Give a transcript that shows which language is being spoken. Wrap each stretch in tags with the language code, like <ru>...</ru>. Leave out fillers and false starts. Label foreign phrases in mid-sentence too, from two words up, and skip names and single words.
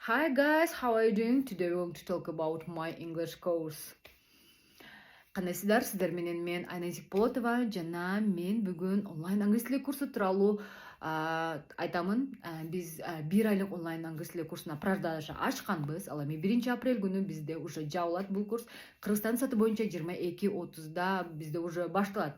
<en>Hi guys, how are you doing? Today we're going to talk about my English course.</en> <ky>Кандайсыздар, сиздер менен мен Айназик Болотова жана мен бүгүн онлайн англис тили курсу тууралуу айтамын. Биз 1 айлык онлайн англис тили курсуна продажа ачканбыз. Ал эми 1-апрель күнү бизде уже жабылат бул курс. Кыргызстан саты боюнча 22:30 бизде уже башталат.</ky>